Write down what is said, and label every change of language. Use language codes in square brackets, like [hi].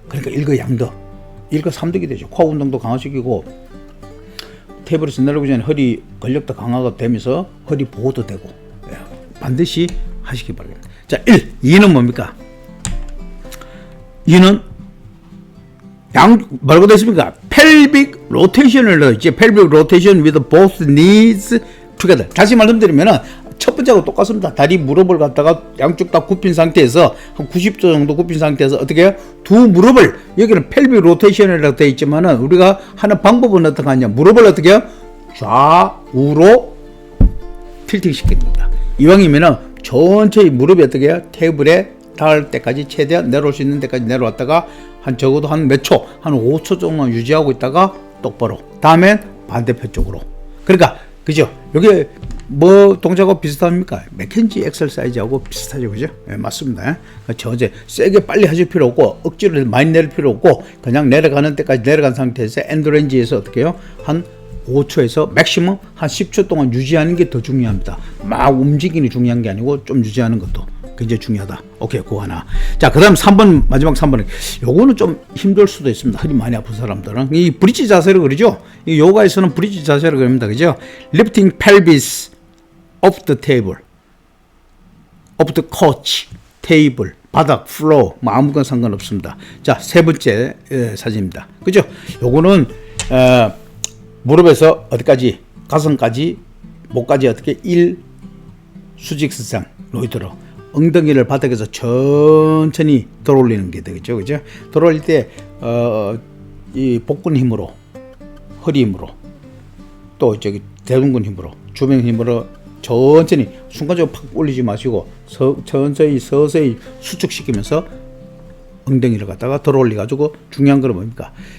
[ko] 그러니까 일거양득, 일거삼득이 되죠. 코어 운동도 강화시키고, 테이블에서 내려오기 전에 허리 근력도 강화가 되면서 허리 보호도 되고, 반드시 하시기 바랍니다. 자, 2는 뭡니까? 2는 뭐라고 되어 있습니까? pelvic rotation을 넣었지. [en] pelvic rotation with both knees together. [ko] 다시 말씀드리면은 첫 번째하고 똑같습니다. 다리 무릎을 갖다가 양쪽 다 굽힌 상태에서 한 90도 정도 굽힌 상태에서 어떻게 해요? 두 무릎을, 여기는 pelvic rotation이라고 되어 있지만은 우리가 하는 방법은 어떻게 하냐? 무릎을 어떻게 해요? 좌우로 틸팅 시킵니다. 이왕이면은 천천히 무릎이 어떻게 해요? 테이블에 닿을 때까지 최대한 내려올 수 있는 데까지 내려왔다가 적어도 한 몇 초, 한 5초 정도 유지하고 있다가 똑바로. 다음엔 반대편 쪽으로. 그러니까, 그죠? 여기 뭐 동작하고 비슷합니까? 맥켄지 엑서사이즈하고 비슷하죠, 그죠? 네, 맞습니다. 저제 세게 빨리 하실 필요 없고, 억지로 많이 내릴 필요 없고, 그냥 내려가는 데까지 내려간 상태에서 엔드레인지에서 어떻게 해요? 한 5초에서 맥시멈 한 10초 동안 유지하는 게 더 중요합니다. 막 움직이는 게 중요한 게 아니고 좀 유지하는 것도 굉장히 중요하다. 오케이, 그거 하나. 자, 그 다음 3번, 마지막 3번은 요거는 좀 힘들 수도 있습니다. 허리 많이 아픈 사람들은. 이 브릿지 자세를 그러죠? 이 요가에서는 브릿지 자세를 그립니다. 그죠? [en] Lifting pelvis off the table, off the couch, table, 바닥, floor, [ko] 뭐 아무거나 상관없습니다. 자, 세 번째 사진입니다. 그죠? 요거는 무릎에서 어디까지? 가슴까지, 목까지 어떻게? 1 수직선상 놓이도록 엉덩이를 바닥에서 천천히 들어올리는 게 되겠죠. 그죠? 들어올릴 때, 이 복근 힘으로, 허리 힘으로, 또 저기 대둔근 힘으로, 주변 힘으로 천천히, 순간적으로 팍 올리지 마시고, 천천히 서서히 수축시키면서 엉덩이를 갖다가 들어올려가지고, 중요한 건 뭡니까?